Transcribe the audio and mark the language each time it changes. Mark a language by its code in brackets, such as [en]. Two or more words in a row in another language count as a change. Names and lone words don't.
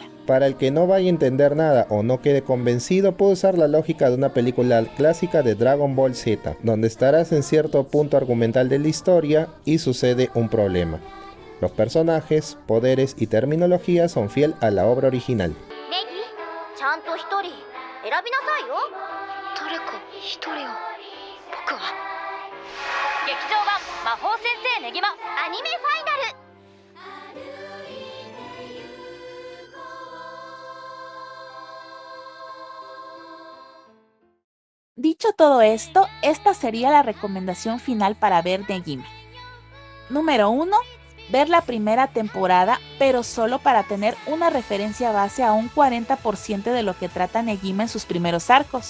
[es] Para el que no vaya a entender nada o no quede convencido, puede usar la lógica de una película clásica de Dragon Ball Z, donde estarás en cierto punto argumental de la historia y sucede un problema. Los personajes, poderes y terminología son fiel a la obra original. [ja] ネギちゃんと一人選びなさいよ誰か一人を僕は劇場版魔法先生ネギマアニメファイナル [es] Dicho todo esto, esta sería la recomendación final para ver Negima. Número 1. Ver la primera temporada, pero solo para tener una referencia base a un 40% de lo que trata Negima en sus primeros arcos.